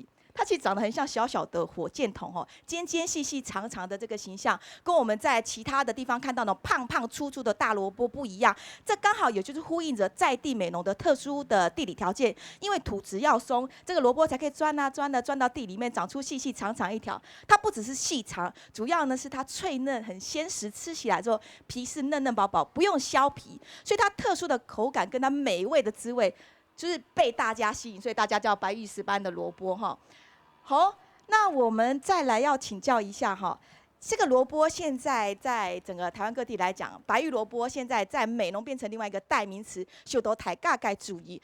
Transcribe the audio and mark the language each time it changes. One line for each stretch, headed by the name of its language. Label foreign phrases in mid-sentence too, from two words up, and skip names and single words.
Chinese: 它其實長得很像小小的火箭筒哦，尖尖細細長長的這個形象，跟我們在其他的地方看到那種胖胖粗粗的大蘿蔔不一樣。這剛好也就是呼應着在地美濃的特殊的地理條件，因為土質要鬆，這個蘿蔔才可以鑽啊鑽的鑽到地裡面，長出細細長長一條。它不只是細長，主要呢是它脆嫩很鮮實，吃起來之後皮是嫩嫩薄薄，不用削皮，所以它特殊的口感跟它美味的滋味，就是被大家吸引，所以大家叫白玉石斑的蘿蔔哈。好，那我們再來要請教一下哈， 这个萝卜现在在整个台湾各地来讲，白玉萝卜现在在美浓变成另外一个代名词，受到大家该注意。